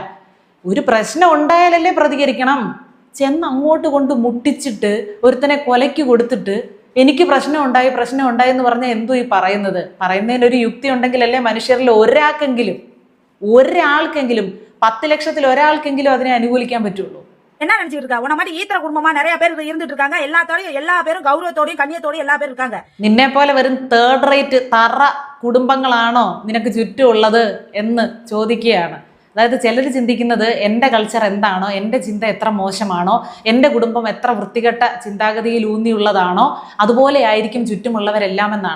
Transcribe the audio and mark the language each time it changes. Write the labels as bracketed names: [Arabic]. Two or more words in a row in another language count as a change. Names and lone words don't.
[Malayalam] ഒരു പ്രശ്നം ഉണ്ടായാലല്ലേ പ്രതികരിക്കണം. ചെന്ന് അങ്ങോട്ട് കൊണ്ട് മുട്ടിച്ചിട്ട് ഒരുത്തനെ കൊലയ്ക്ക് കൊടുത്തിട്ട് എനിക്ക് പ്രശ്നം ഉണ്ടായി എന്ന് പറഞ്ഞാൽ എന്തോ ഈ പറയുന്നതിന് ഒരു യുക്തി ഉണ്ടെങ്കിലല്ലേ മനുഷ്യരിൽ ഒരാൾക്കെങ്കിലും 10 ലക്ഷത്തിൽ ഒരാൾക്കെങ്കിലും അതിനെ അനുകൂലിക്കാൻ പറ്റുള്ളൂ. [Tamil] என்ன நினைச்சிட்டு இருக்கா? உன மாதிரி ஈத்திர குடும்பமா நிறைய பேர் இருந்துட்டு இருக்காங்க. எல்லா பேரும் கௌரவத்தோடையும் கண்ணியத்தோடையும் எல்லா பேரும் இருக்காங்க. [Malayalam] നിന്നെ പോലെ വെറും [English] third rate [Malayalam] തറ കുടുംബങ്ങളാണോ നിനക്ക് ചുറ്റുമുള്ളത് എന്ന് ചോദിക്കുകയാണ്. അതായത് ചിലർ ചിന്തിക്കുന്നത് എൻ്റെ കൾച്ചർ എന്താണോ, എൻ്റെ ചിന്ത എത്ര മോശമാണോ, എൻ്റെ കുടുംബം എത്ര വൃത്തികെട്ട ചിന്താഗതിയിൽ ഊന്നിയുള്ളതാണോ അതുപോലെ ആയിരിക്കും ചുറ്റുമുള്ളവരെല്ലാം എന്നാണ്.